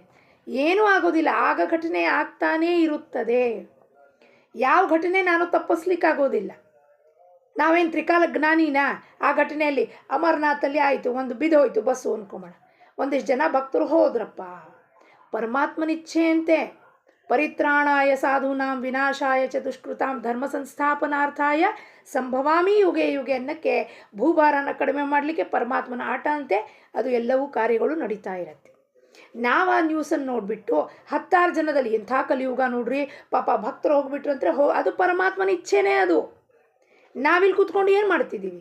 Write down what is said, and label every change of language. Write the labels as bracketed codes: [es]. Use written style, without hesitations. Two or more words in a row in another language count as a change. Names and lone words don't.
[kn] ಏನೂ ಆಗೋದಿಲ್ಲ. ಆಗ ಘಟನೆ ಆಗ್ತಾನೇ ಇರುತ್ತದೆ. ಯಾವ ಘಟನೆ ನಾನು ತಪ್ಪಿಸ್ಲಿಕ್ಕಾಗೋದಿಲ್ಲ. ನಾವೇನು ತ್ರಿಕಾಲ ಜ್ಞಾನಿನ? ಆ ಘಟನೆಯಲ್ಲಿ ಅಮರನಾಥಲ್ಲಿ ಆಯಿತು, ಒಂದು ಬಿದ್ದೋಯ್ತು ಬಸ್ಸು ಅಂದ್ಕೊಂಬೋಣ. ಒಂದಿಷ್ಟು ಜನ ಭಕ್ತರು ಹೋದ್ರಪ್ಪ. ಪರಮಾತ್ಮನಿಚ್ಛೆಯಂತೆ [sa] ಪರಿತ್ರಾಣಾಯ ಸಾಧೂನಾಂ ವಿನಾಶಾಯ ಚ ದುಷ್ಕೃತಾಂ ಧರ್ಮ ಸಂಸ್ಥಾಪನಾರ್ಥಾಯ ಸಂಭವಾಮಿ ಯುಗೆ ಯುಗೆ [kn] ಅನ್ನಕ್ಕೆ ಭೂಭಾರನ ಕಡಿಮೆ ಮಾಡಲಿಕ್ಕೆ ಪರಮಾತ್ಮನ ಆಟ ಅಂತೆ ಅದು ಎಲ್ಲವೂ ಕಾರ್ಯಗಳು ನಡೀತಾ ಇರುತ್ತೆ. ನಾವು ಆ ನ್ಯೂಸನ್ನು ನೋಡಿಬಿಟ್ಟು 10 ಜನದಲ್ಲಿ ಎಂಥ ಕಲಿಯುಗ ನೋಡ್ರಿ ಪಾಪ ಭಕ್ತರು ಹೋಗ್ಬಿಟ್ರು ಅಂದರೆ ಅದು ಪರಮಾತ್ಮನ ಇಚ್ಛೆನೇ. ಅದು ನಾವಿಲ್ಲಿ ಕೂತ್ಕೊಂಡು ಏನು ಮಾಡ್ತಿದ್ದೀವಿ?